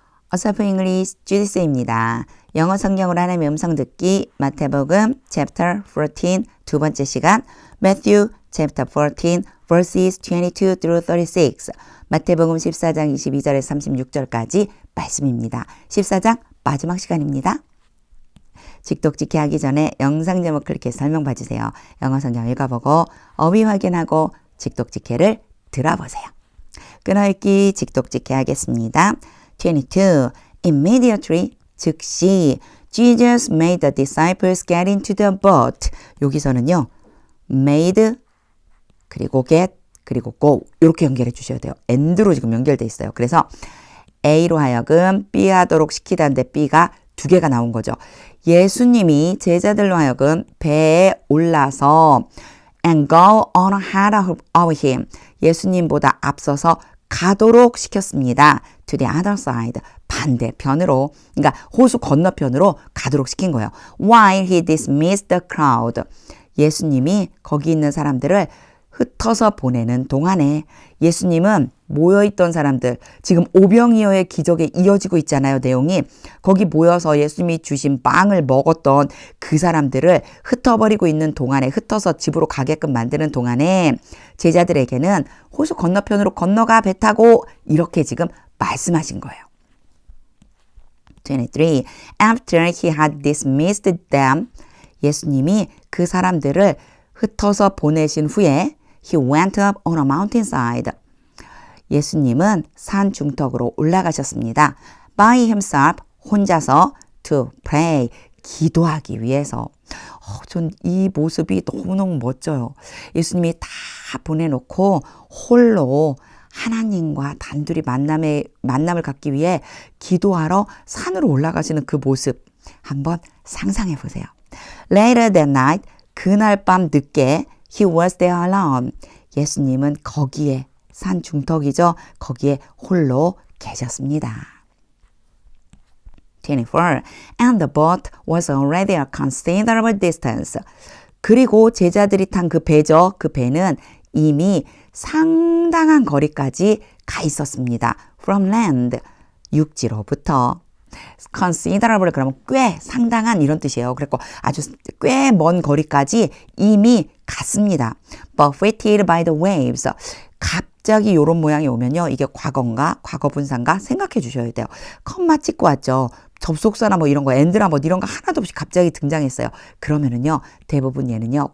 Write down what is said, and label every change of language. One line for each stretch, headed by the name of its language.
Korean: 어서프 잉글리시 주디스입니다. 영어 성경으로 하나님의 음성 듣기 마태복음 chapter 14 두 번째 시간
English: Matthew chapter 14 verses 22 through 36
Korean: 마태복음 14장 22절에서 36절까지 말씀입니다. 14장 마지막 시간입니다. 직독직해 하기 전에 영상 제목 클릭해서 설명 봐주세요. 영어 성경 읽어보고 어휘 확인하고 직독직해를 들어보세요. 끊어읽기 직독직해 하겠습니다. 22.
English: Immediately,
Korean: 즉시
English: Jesus made the disciples get into the boat.
Korean: 여기서는요. made, 그리고 get, 그리고 go 이렇게 연결해 주셔야 돼요. and로 지금 연결돼 있어요. 그래서 A로 하여금 B 하도록 시키다는데 B가 두 개가 나온 거죠. 예수님이 제자들로 하여금 배에 올라서
English: and go on ahead of him.
Korean: 예수님보다 앞서서 가도록 시켰습니다.
English: To the other side.
Korean: 반대편으로. 그러니까 호수 건너편으로 가도록 시킨 거예요.
English: While he dismissed the crowd.
Korean: 예수님이 거기 있는 사람들을 흩어서 보내는 동안에 예수님은 모여있던 사람들, 지금 오병이어의 기적에 이어지고 있잖아요, 내용이. 거기 모여서 예수님이 주신 빵을 먹었던 그 사람들을 흩어버리고 있는 동안에, 흩어서 집으로 가게끔 만드는 동안에 제자들에게는 호수 건너편으로 건너가 배 타고 이렇게 지금 말씀하신 거예요. 23.
English: After he had dismissed them,
Korean: 예수님이 그 사람들을 흩어서 보내신 후에
English: he went up on a mountainside.
Korean: 예수님은 산 중턱으로 올라가셨습니다.
English: By himself,
Korean: 혼자서
English: to pray,
Korean: 기도하기 위해서. 전 이 모습이 너무너무 멋져요. 예수님이 다 보내놓고 홀로 하나님과 단둘이 만남을 갖기 위해 기도하러 산으로 올라가시는 그 모습 한번 상상해 보세요.
English: Later that night,
Korean: 그날 밤 늦게
English: he was there alone.
Korean: 예수님은 거기에 산 중턱이죠. 거기에 홀로 계셨습니다. 24.
English: And the boat was already a considerable distance.
Korean: 그리고 제자들이 탄 그 배죠. 그 배는 이미 상당한 거리까지 가 있었습니다.
English: From land,
Korean: 육지로부터. considerable 그러면 꽤 상당한 이런 뜻이에요. 그래서 아주 꽤 먼 거리까지 이미 갔습니다.
English: Buffeted by the waves.
Korean: 갑자기 이런 모양이 오면요. 이게 과거인가 과거분사인가 생각해 주셔야 돼요. 컴마 찍고 왔죠. 접속사나 뭐 이런 거 and나 뭐 이런 거 하나도 없이 갑자기 등장했어요. 그러면은요. 대부분 얘는요.